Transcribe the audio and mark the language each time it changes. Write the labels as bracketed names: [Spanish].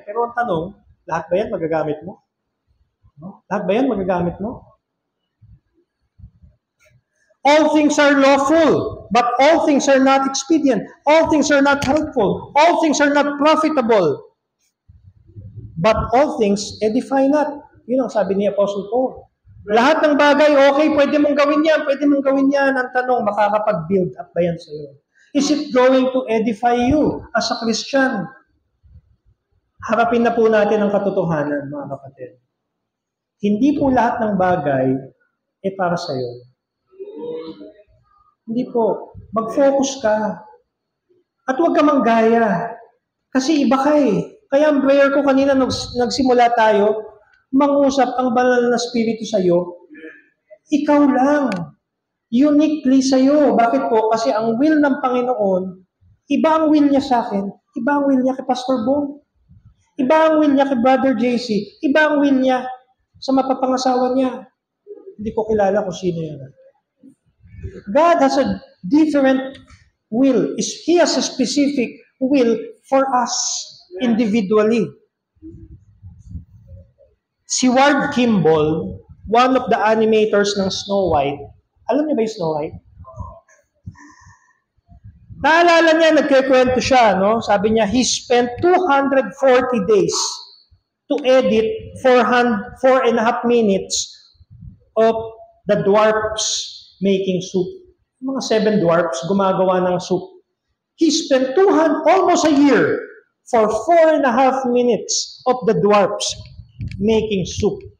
[Filipino] Pero ang tanong, lahat ba yan magagamit mo? No? Lahat ba yan magagamit mo? [English] All things are lawful, but all things are not expedient. All things are not helpful. All things are not profitable. But all things edify not. [Filipino] Yun ang sabi ni Apostle Paul. Lahat ng bagay, okay, pwede mong gawin yan. Ang tanong, makakapag-build up ba yan sa'yo? [English] Is it going to edify you as a Christian? [Filipino] Harapin na po natin ang katotohanan, mga kapatid. Hindi po lahat ng bagay para sa'yo. Hindi po. Mag-focus ka. At huwag ka manggaya. Kasi iba ka eh. Kaya ang prayer ko kanina, nagsimula tayo, mangusap ang banal na spirito sa'yo. Ikaw lang. Uniquely sa'yo. Bakit po? Kasi ang will ng Panginoon, iba ang will niya sa akin, iba ang will niya kay Pastor Bong, iba ang will niya kay Brother JC, iba ang will niya sa mapapangasawa niya. Hindi ko kilala kung sino yan. [English] God has a different will. He has a specific will for us individually. [Filipino] Si Ward Kimball, [English] one of the animators [Filipino] ng Snow White, alam niyo ba yung Snow White? Naalala niya, nagkikwento siya, no? Sabi niya, [English] he spent 240 days to edit 4.5 minutes of the dwarfs making soup. [Filipino] Mga 7 dwarfs gumagawa ng soup. [English] He spent almost a year for 4.5 minutes of the dwarfs making soup.